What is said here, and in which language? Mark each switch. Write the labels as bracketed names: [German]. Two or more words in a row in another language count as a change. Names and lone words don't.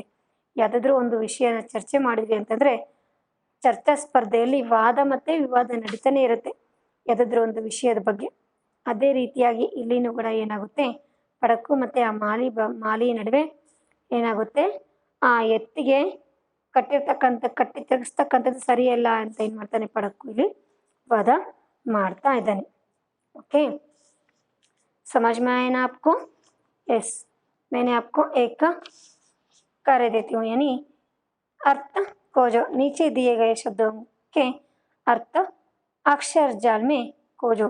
[Kannada] ಯಾವುದಾದ್ರೂ ಒಂದು ವಿಷಯನ ಚರ್ಚೆ ಮಾಡಿದ್ವಿ ಅಂತಂದರೆ ಚರ್ಚಾ ಸ್ಪರ್ಧೆಯಲ್ಲಿ ವಾದ ಮತ್ತು ವಿವಾದ ನಡೀತಾನೆ ಇರುತ್ತೆ ಯಾವುದಾದ್ರೂ ಒಂದು ವಿಷಯದ ಬಗ್ಗೆ. ಅದೇ ರೀತಿಯಾಗಿ ಇಲ್ಲಿನೂ ಕೂಡ ಏನಾಗುತ್ತೆ, ಪಡಕ್ಕು ಮತ್ತು ಆ ಮಾಲಿ ನಡುವೆ ಏನಾಗುತ್ತೆ, ಆ ಎತ್ತಿಗೆ ಕಟ್ಟಿ ತಿರುಗಿಸ್ತಕ್ಕಂಥದ್ದು ಸರಿಯಲ್ಲ ಅಂತ ಏನು ಮಾಡ್ತಾನೆ ಪಡಕ್ಕು ಇಲ್ಲಿ ವಾದ ಮಾಡ್ತಾ ಇದ್ದಾನೆ. [Hindi] ओके, समझ में आए ना आपको? यस, मैंने आपको एक कार्य देती हूँ, यानी अर्थ को जो नीचे दिए गए शब्दों के अर्थ अक्षर जाल में खोजो।